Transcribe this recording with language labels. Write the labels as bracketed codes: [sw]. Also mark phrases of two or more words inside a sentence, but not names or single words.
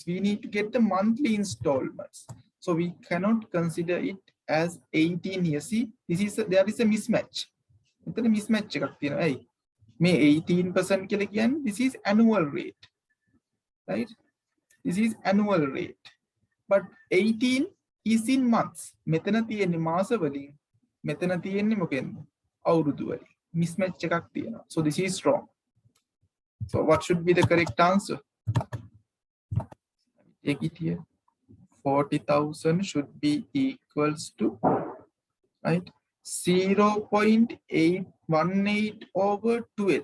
[en] We need to get the monthly installments. So we cannot consider it as 18 here. See, there is a mismatch. Mismatch. May 18% again, this is annual rate, right? This is annual rate, but 18 is in months. [si] මෙතන තියෙන්නේ මාස වලින්, මෙතන තියෙන්නේ මොකෙන්ද අවුරුදු වලින්. Mismatch එකක් තියෙනවා. [en] So this is wrong. So what should be the correct answer? Take it here. 40,000 should be equals to, right, 0.818 over 12.